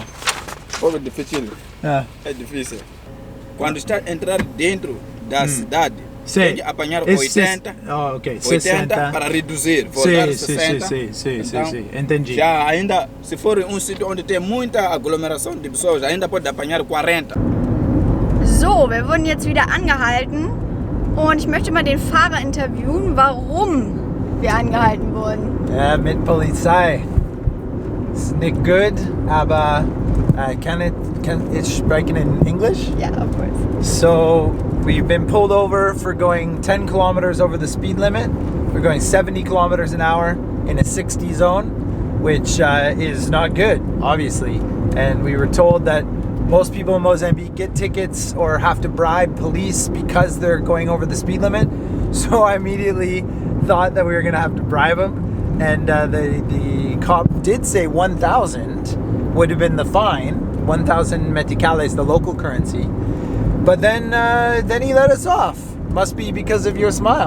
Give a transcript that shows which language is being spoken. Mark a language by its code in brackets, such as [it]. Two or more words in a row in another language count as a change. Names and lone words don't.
[pt] Pouco difícil. É difícil. Quando está entrar dentro da cidade, tem que apanhar 80, ok. 80 para reduzir, voltar 60. Sim, entendi. Já ainda, se for um sítio onde tem muita aglomeração de pessoas, ainda pode apanhar 40. [de] So, wir wurden jetzt wieder angehalten und ich möchte mal den Fahrer interviewen, warum wir angehalten wurden. Ja, mit Polizei. Ist nicht gut, aber kann ich sprechen in English? [en] Yeah, of course. So, we've been pulled over for going 10 kilometers over the speed limit. We're going 70 kilometers an hour in a 60 zone, which is not good, obviously. And we were told that most people in Mozambique get tickets or have to bribe police because they're going over the speed limit. So I immediately thought that we were gonna have to bribe them. And the cop did say 1,000 would have been the fine, 1,000 meticales, the local currency. But then he let us off. Must be because of your smile.